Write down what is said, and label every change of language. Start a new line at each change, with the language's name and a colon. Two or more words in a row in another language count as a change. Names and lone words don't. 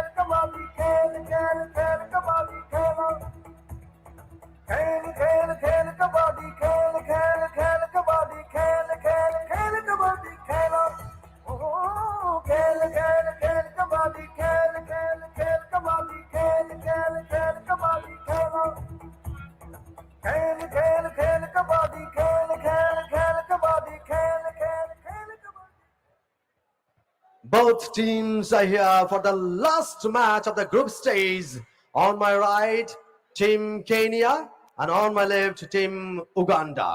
Hindi: कबड्डी खेल खेल खेल कबड्डी खेलो खेल खेल खेल कबड्डी खेल खेल खेल कबड्डी खेल खेल खेल कबड्डी खेलो ओ खेल खेल खेल कबड्डी खेल खेल खेल कबड्डी खेल खेल खेल कबड्डी खेलो खेल खेल खेल कबड्डी खेल खेल खेल कबड्डी खेल खेल खेल कबड्डी.
English: Both teams are here for the last match of the group stage. On my right, Team Kenya, and on my left, Team Uganda.